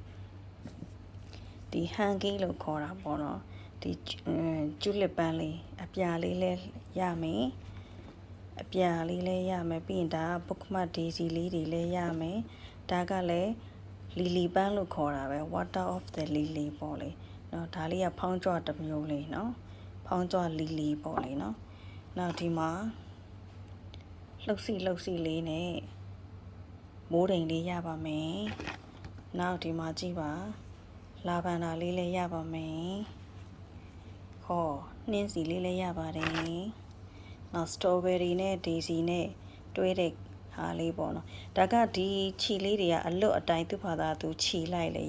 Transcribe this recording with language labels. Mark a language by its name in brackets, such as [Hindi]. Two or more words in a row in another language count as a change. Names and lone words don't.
[Burmese] ဒီဟန်ကီလို့ခေါ်တာပေါ့နော်ဒီကျူလစ်ပန်းလေးအပြာလေးလည်းရမယ်အပြာလေးလည်းရမယ်ပြီးရင်ဒါကပုကမတ်ဒေစီလေးတွေလည်းရမယ်ဒါကလည်းလီလီပန်းလို့ခေါ်တာပဲ [English] water of the lily [Burmese] ပေါ့လေနော်ဒါလေးကဖောင်းကြွတစ်မျိုးလေးနော်ဖောင်းကြွလီလီပေါ့လေနော်နောက်ဒီမှာလှုပ်စီ လေးနဲ့မိုးတိမ်လေးရပါမယ်နောက်ဒီမှာကြည့်ပါလာဗန်ဒါလေးလည်းရပါမယ်ဟောနှင်းစီလေးလည်းရပါတယ်နောက်စတော်ဘယ်ရီနဲ့ဒေစီနဲ့တွဲတဲ့ဟာလေးပေါ့နော်ဒါကဒီခြီလေးတွေကအလွတ်အတိုင်းသူ့ဘာသာသူခြီလိုက်လေ